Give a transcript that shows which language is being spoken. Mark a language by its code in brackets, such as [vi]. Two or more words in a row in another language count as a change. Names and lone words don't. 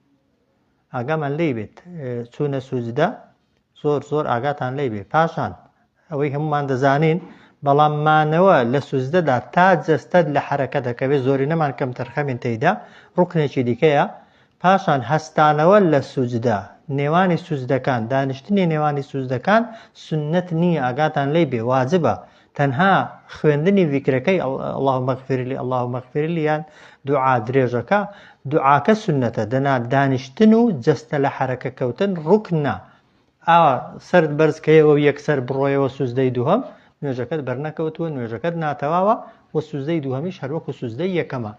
[ckb] ئاگامان لێی بێت چوونە سوزدە زۆر ئاگاتان لێی بێت پاشان ئەوەی هەمومان دەزانین بەڵام مانەوە لە سوزدەدا تا جەستەت لە حرەکە دەکەوێت زۆری نەمان کەم تەرخەمین تێیدا ڕوکنێکی دیکەیە پاشان هەستانەوە لە سوزدە نێوانی سوزدەکان دانیشتنی نێوانی سوزدەکان سنەت نییە ئاگاتان لێی بێ واجبە تەنها خوێندنی ذیکرەکەی [ar] اللهم اغفر لي اللهم اغفر لي [ckb] یان دوعا درێژەکە دوعاکە سنەتە دەنا دانیشتن و جەستە لە حرەکە کەوتن ڕوکنە ئاوا سرد بەرزکەیەوە یەکسەر بڕۆیەوە سوزدەی دووهەم نوێژەکەت بەرنەکەوتووە نوێژەکەت ناتەواوە و سوزدەی دووهەمیش هەروەکو سوزدەی یەکەمە.